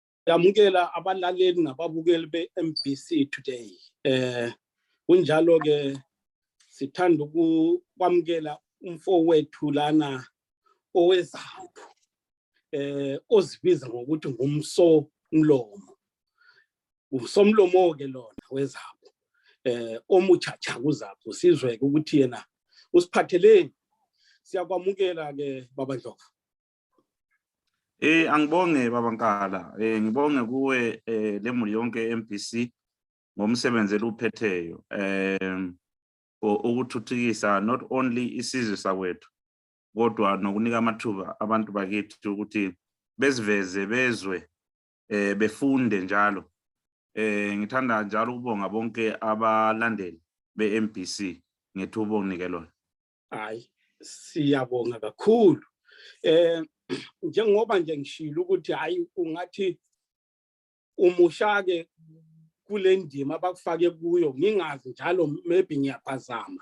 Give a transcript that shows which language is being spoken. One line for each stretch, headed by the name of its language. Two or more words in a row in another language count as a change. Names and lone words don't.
North Ndebele: Siyamukela abalaleli nababukeli be-MBC today. Kunjalo ke sithanda ukwamukela umfowethu lana oweZAPU ozibiza ngokuthi ngumsomlomo. Umsomlomo ke lona weZAPU. Omuchacha kuZAPU sizwe ukuthi yena usiphatheleni. Siyakwamukela ke baba Ndlovu. Angibonge baba Nkala, ngibonge kuwe lemuli yonke MBC ngomsebenzi eluphetheyo ukuthuthukisa
English: not only
North Ndebele: isizwe sakwethu kodwa nokunika amathuba abantu bakithi ukuthi beziveze bezwe befunde njalo. Ngithanda njalo ukubonga bonke abalandeli be-MBC ngethuba onikelona. Hayi siyabonga kakhulu. Njengoba nje ngishilo ukuthi hayi ungathi umushake kule ndima abakufake kuyo ngingazi njalo maybe ngiyaphazama.